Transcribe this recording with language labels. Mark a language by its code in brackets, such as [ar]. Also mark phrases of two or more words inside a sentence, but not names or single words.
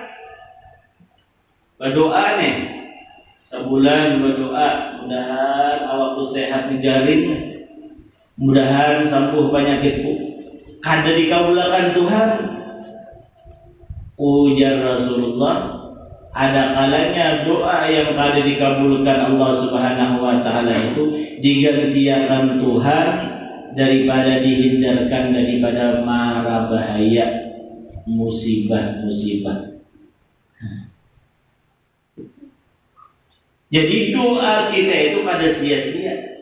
[bjn] Berdoa nih, sebulan berdoa, mudahan awakku sehat negarin, mudahan sembuh penyakitku. Kada dikabulkan Tuhan. Ujar Rasulullah, ada kalanya doa yang kada dikabulkan Allah [ar] Subhanahu wa taala [bjn] itu digantikan Tuhan daripada dihindarkan daripada mara bahaya, musibah-musibah. Jadi doa kita itu kada sia-sia.